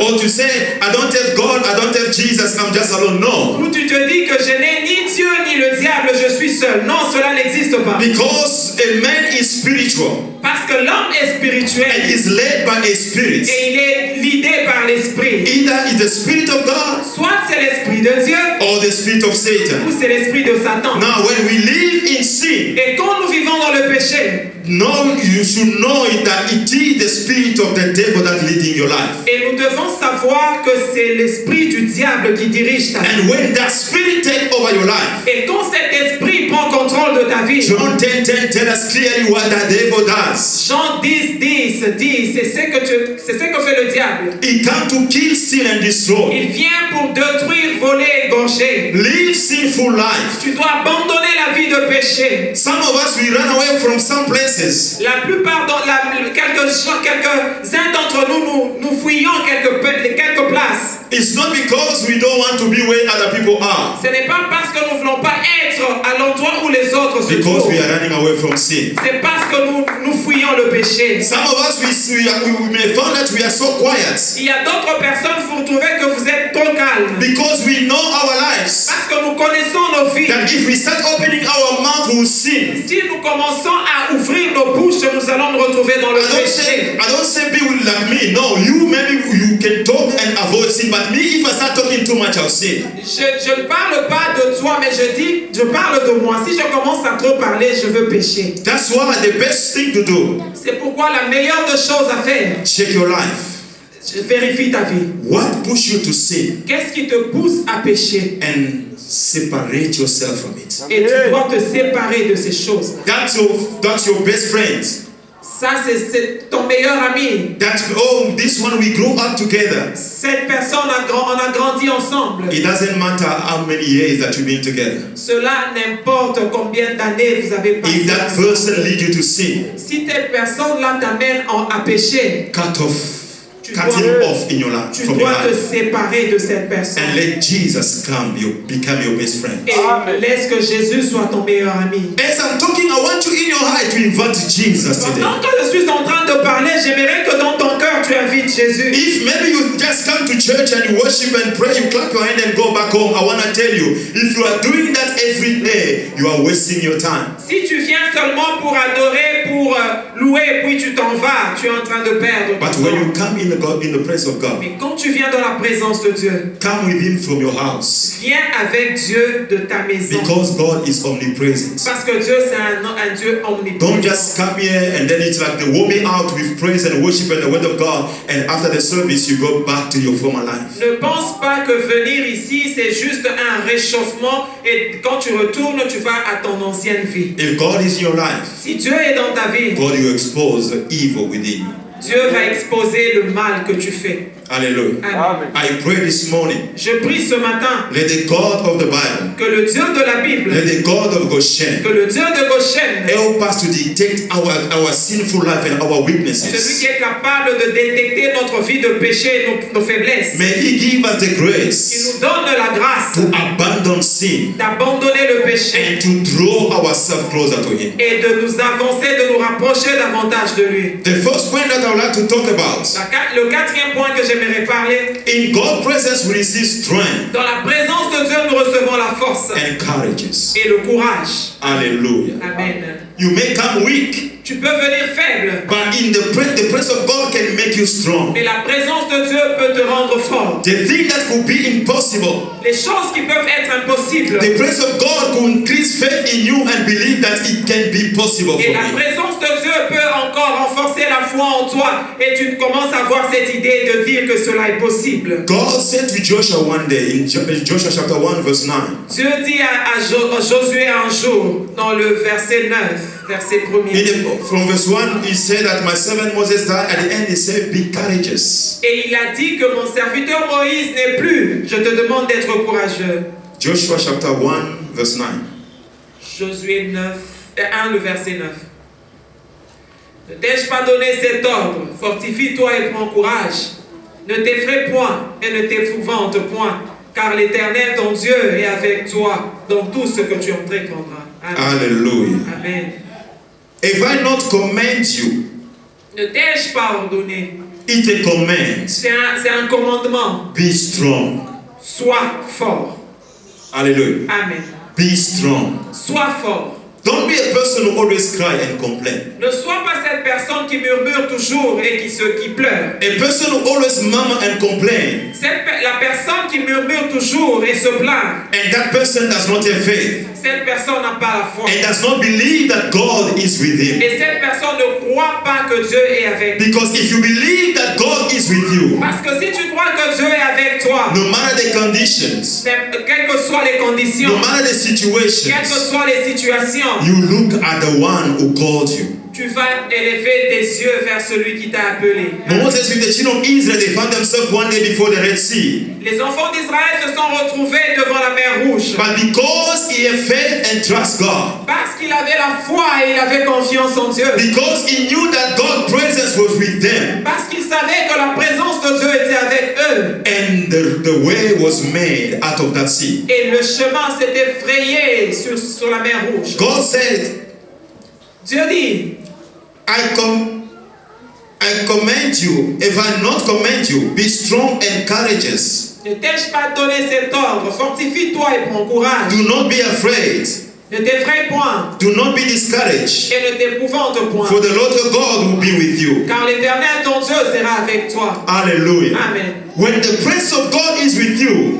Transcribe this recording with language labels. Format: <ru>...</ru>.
<en>Or to say, I don't have God, I don't have Jesus, I'm just alone. No.</en> <fr>Où tu te dis que je n'ai ni Dieu ni le diable, je suis seul. Non, cela n'existe pas.</fr> <en>Because a man is spiritual</en> <fr>Parce que l'homme est</fr> <en>and</en> <fr>spirituel</fr> <en>is led by a spirit.</en> <fr>et il est guidé par l'esprit.</fr> <en>Either it's the spirit of God</en> <fr>Soit c'est l'esprit de Dieu</fr> <en>or the spirit of</en> <fr>ou</fr> <en>Satan.</en> <fr>c'est l'esprit de Satan.</fr> <en>Now, when we live in sin,</en> <fr>Et quand nous vivons dans le péché,</fr> <en>you should know that it is the spirit of the devil that's leading your life.</en> <fr>et nous devons savoir que c'est l'esprit du diable qui dirige ta vie.</fr> <en>And when that spirit takes over your life,</en> <fr>Et quand cet esprit prend contrôle de ta vie,</fr> <en>John 10:10 tell us clearly what the devil does.</en> <fr>Jean 10, dit, c'est ce que fait le diable.</fr> <en>He comes to kill, steal, and destroy.</en> <fr>Il vient pour détruire, voler, égorger.</fr> <en>Live sinful life.</en> <fr>Tu dois abandonner la vie de péché.</fr> <en>Some of us, we run away from some places.</en> <fr>La plupart, quelques-uns d'entre nous, nous fuyons quelques places.</fr> <en>It's not because we don't want to be where other people are.</en> <fr>Ce n'est pas parce que nous ne voulons pas être à l'endroit où les autres se</fr> <en>Because</en> <fr>trouvent.</fr> <en>we are running away from sin.</en> <fr>C'est parce que nous fuyons le péché.</fr> <en>Some of us, we may find that we are so quiet.</en> <fr>Il y a d'autres personnes, vous trouvez que vous êtes trop calmes.</fr> <en>Because we know our lives.</en> <fr>Parce que nous connaissons nos vies.</fr> <en>That if we start opening our mouth, we will sin.</en> <fr>Si nous commençons à ouvrir nos bouches, nous allons nous retrouver dans le péché.</fr> <en>I don't say people like me. No, you maybe you can talk and avoid sin, but me, if I start talking too much, I'll sin.</en> <fr>Je ne parle pas de toi, mais je parle de moi. Si je commence à trop parler, je veux pécher.</fr> <en>That's why the best thing to do,</en> <fr>C'est pourquoi la meilleure des choses à faire,</fr> <en>check your life.</en> <fr>vérifie ta vie.</fr> <en>What push you to sin?</en> <fr>Qu'est-ce qui te pousse à pécher?</fr> <en>And separate yourself from it.</en> <fr>Et tu dois te séparer de ces choses.</fr> <en>That's your best friend.</en> <fr>Ça, c'est ton meilleur ami.</fr> <en>This one we grow up together.</en> <fr>Cette personne, on a grandi ensemble.</fr> <en>It doesn't matter how many years that you've been together.</en> <fr>Cela n'importe combien d'années vous avez passé.</fr> <en>If that person leads you to sin,</en> <fr>Si telle personne-là t'amène à pécher,</fr> <en>cut him off in your life,</en> <fr>tu</fr> <en>from your</en> <fr>dois te</fr> <en>life.</en> <fr>séparer de cette personne.</fr> <en>And let Jesus become your best friend.</en> <fr>Et laisse que Jésus soit ton meilleur ami.</fr> <en>As I'm talking, I want you in your heart to invite Jesus today.</en> <fr>Pendant que je suis en train de parler, j'aimerais que dans ton cœur tu invites Jésus.</fr> <en>If maybe you just come to church and you worship and pray, you clap your hand and go back home, I want to tell you, if you are doing that every day, you are wasting your time.</en> <fr>Si tu viens seulement pour adorer, pour louer, puis tu t'en vas, tu es en train de perdre ton</fr> <en>But when you</en> <fr>temps.</fr> <en>come in the presence of God,</en> <fr>Mais quand tu viens dans la présence de Dieu,</fr> <en>come with Him from your house.</en> <fr>viens avec Dieu de ta maison.</fr> <en>Because God is omnipresent.</en> <fr>Parce que Dieu, c'est un Dieu omniprésent.</fr> <en>Don't just come here and then it's like the warming out with praise and worship and the word of God, and after the service you go back to your former life.</en> <fr>Ne pense pas que venir ici, c'est juste un réchauffement et quand tu retournes, tu vas à ton ancienne vie.</fr> <en>If God is in your life,</en> <fr>Si Dieu est dans ta vie,</fr> <en>God will expose the evil within you.</en> <fr>Dieu va exposer le mal que tu fais. Hallelujah. Amen.</fr> <en>I pray this morning,</en> <fr>Je prie ce matin</fr> <en>let the God of the Bible,</en> <fr>que le Dieu de la Bible,</fr> <en>let the God of Goshen</en> <fr>que le Dieu de Goshen,</fr> <en>help us to detect our sinful life and our</en> <fr>celui</fr> <en>weaknesses.</en> <fr>qui est capable de détecter notre vie de péché et nos faiblesses,</fr> <en>May He give us the</en> <fr>qui</fr> <en>grace</en> <fr>nous donne la grâce</fr> <en>to abandon sin</en> <fr>d'abandonner le péché</fr> <en>and to draw ourselves closer to Him.</en> <fr>et de nous avancer, de nous rapprocher davantage de lui.</fr> <en>The first point that I would like to talk about,</en> <fr>Le quatrième point que j'aimerais parler,</fr> <en>in God's presence we receive strength</en> <fr>dans la présence de Dieu, nous recevons la force</fr> <en>and courages.</en> <fr>et le courage. Hallelujah. Amen.</fr> <en>You may come weak,</en> <fr>Tu peux venir faible,</fr> <en>but in the presence of God can make you strong.</en> <fr>mais la présence de Dieu peut te rendre fort.</fr> <en>The thing that could be impossible,</en> <fr>Les choses qui peuvent être impossibles,</fr> <en>the presence of God could increase faith in you and believe that it can be possible</en> <fr>et</fr> <en>for</en> <fr>la</fr> <en>me.</en> <fr>présence de Dieu peut encore renforcer la foi en toi, et tu commences à avoir cette idée de dire que cela est possible.</fr> <en>God said to Joshua one day in Joshua chapter 1 verse 9,</en> <fr>Dieu dit à Josué un jour, dans le verset 9, verset 1er,</fr> <en>from verse 1, he said that my servant Moses died. At the end, he said, be courageous.</en> <fr>et il a dit que mon serviteur Moïse n'est plus. Je te demande d'être courageux.</fr> <en>Joshua chapter 1 verse 9.</en> <fr>Josué 1, le verset 9. Ne t'ai-je pas donné cet ordre? Fortifie-toi et prends courage. Ne t'effraie point et ne t'épouvante point, car l'Éternel, ton Dieu, est avec toi dans tout ce que tu entreprendras. Amen. Hallelujah. Amen.</fr> <en>Have I not commanded you?</en> <fr>Ne t'ai-je pas ordonné?</fr> <en>It's a command.</en> <fr>C'est un commandement.</fr> <en>Be strong.</en> <fr>Sois fort. Hallelujah. Amen.</fr> <en>Be strong.</en> <fr>Sois fort.</fr> <en>Don't be a person who always cry and complain.</en> <fr>Ne sois pas cette personne qui murmure toujours et qui pleure.</fr> <en>A person who always murmur and complain,</en> <fr>La personne qui murmure toujours et se plaint.</fr> <en>and that person does not have faith,</en> <fr>Cette personne n'a pas la foi.</fr> <en>and does not believe that God is with him.</en> <fr>Et cette personne ne croit pas que Dieu est avec lui.</fr> <en>Because if you believe that God is with you,</en> <fr>Parce que si tu crois que Dieu est avec toi,</fr> <en>no matter the conditions,</en> <fr>quelles que soient les conditions,</fr> <en>no matter the</en> <fr>quelles que</fr> <en>situations,</en> <fr>soient les situations,</fr> <en>you look at the one who called you.</en> <fr>tu vas élever tes yeux vers celui qui t'a appelé.</fr> <en>Moses with the children of Israel, they found themselves one day before the Red Sea.</en> <fr>Les enfants d'Israël se sont retrouvés devant la mer Rouge.</fr> <en>But because he had faith and trust God,</en> <fr>Parce qu'il avait la foi et il avait confiance en Dieu.</fr> <en>because he knew that God's presence was with them,</en> <fr>Parce qu'il savait que la présence de Dieu était avec eux.</fr> <en>and the way was made out of that sea.</en> <fr>Et le chemin s'était frayé sur la mer Rouge.</fr> <en>God said,</en> <fr>Dieu dit,</fr> <en>I command you, if I not command you, be strong and courageous.</en> <fr>ne t'ai-je pas donné cet ordre? Fortifie-toi et prends courage.</fr> <en>Do not be afraid.</en> <fr>Ne t'effraie point</fr> <en>Do not be discouraged.</en> <fr>et ne t'épouvante point.</fr> <en>For the Lord your God will be with you.</en> <fr>Car l'Éternel ton Dieu sera avec toi. Hallelujah. Amen.</fr> <en>When the presence of God is with you,</en>